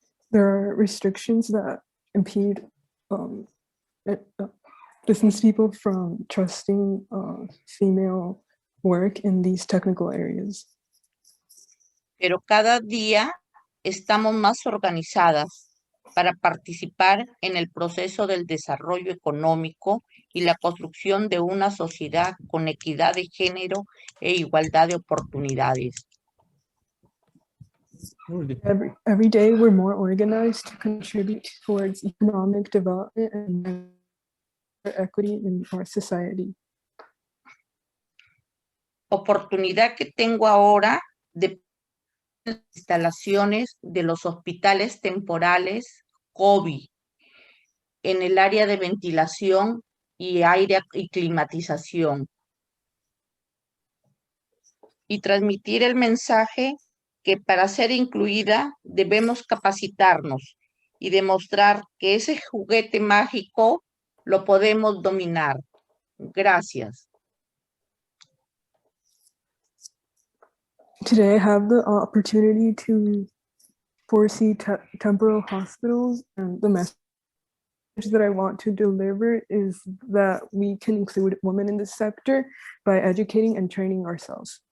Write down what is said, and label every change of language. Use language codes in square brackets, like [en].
[en] There are restrictions that impede business people from trusting female work in these technical areas. [es] Pero cada día estamos más organizadas para participar en el proceso del desarrollo económico y la construcción de una sociedad con equidad de género e igualdad de oportunidades. [en] Every day we're more organized to contribute towards economic development and equity in our society. [es] Oportunidad que tengo ahora de instalaciones de los hospitales temporales COVID en el área de ventilación y aire y climatización. Y transmitir el mensaje que para ser incluida debemos capacitarnos y demostrar que ese juguete mágico lo podemos dominar. Gracias. [en] Today I have the opportunity to foresee temporal hospitals, and the message that I want to deliver is that we can include women in this sector by educating and training ourselves.